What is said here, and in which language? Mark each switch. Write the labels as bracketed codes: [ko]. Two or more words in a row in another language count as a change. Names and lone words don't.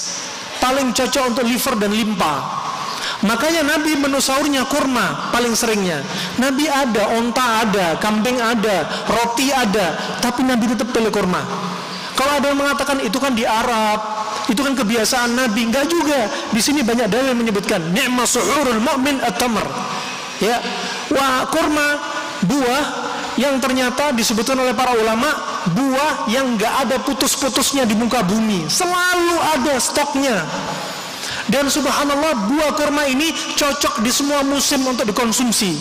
[id] Paling cocok untuk liver dan limpa. Makanya Nabi menu sahurnya kurma paling seringnya. Nabi ada, onta ada, kambing ada, roti ada, tapi Nabi tetap pilih kurma. Kalau ada yang mengatakan itu kan di Arab, itu kan kebiasaan Nabi, enggak juga. Di sini banyak dalil yang menyebutkan [ar] نعم سحور المؤمن التمر. [id] Ya, wah kurma buah yang ternyata disebutkan oleh para ulama buah yang enggak ada putus-putusnya di muka bumi, selalu ada stoknya. Dan subhanallah buah kurma ini cocok di semua musim untuk dikonsumsi.